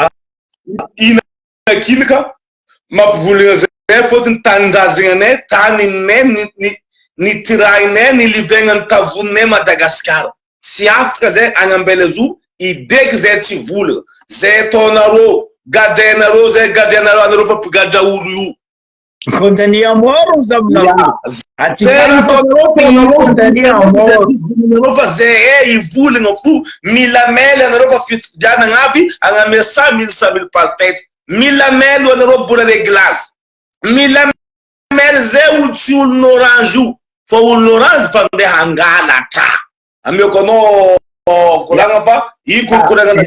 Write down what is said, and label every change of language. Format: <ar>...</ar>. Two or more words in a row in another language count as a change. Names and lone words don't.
<mg>inakilaka mampivolagna zay fotony tanindrazagna anay taninay nitirahinay nilivegnany tavoninay Madagasikara tsy afaka zay agnambela zo ideky zay tsy volagna zay ataonareo gadrainareo zay gadrainareo anareo fa mpigadra olo io</mg> <fr>condamné à mort ou zamna</fr> <mg>fa zay ivolagna fo mila mela anareo fa fitidiana agnaby agname 100 000 parteto mila mela anareo bola réglazy mila mela zay olo tsy olona orange io fa olona orange fa ndeha hangalatra ameko anao koragna fa iko koragna</mg>